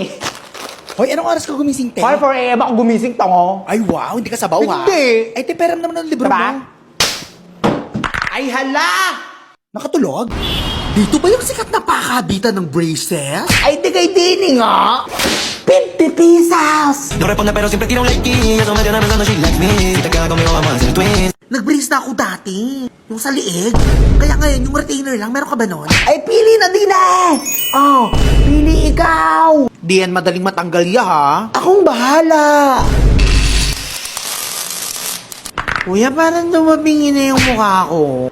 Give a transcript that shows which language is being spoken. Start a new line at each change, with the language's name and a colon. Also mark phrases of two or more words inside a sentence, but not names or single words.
Filipino: Hoy, anong oras ka gumising, te? 5 a.m. ako gumising, tongo. Ay, wow, hindi ka sabaw, ha? Hindi. Ay, te, peram naman ang libro Diba? mo. Ay, hala! Nakatulog? Dito ba yung sikat na pakabitan ng braces? Ay, di kay Dini nga. 50 pesos.
Spanish: No responde pero siempre tira un like y eso me tiene pensando
English: she likes me.
Spanish: Si te quedas conmigo vamos a hacer twins.
Filipino: Nag-brace na ako dati. Yung sa liig. Kaya ngayon, yung retainer lang, meron ka ba nun? Ay, pili na din eh. Oh, pili ikaw. Di yan madaling matanggal ya, ha? Akong bahala. Kuya, parang dumabingi na yung mukha ko.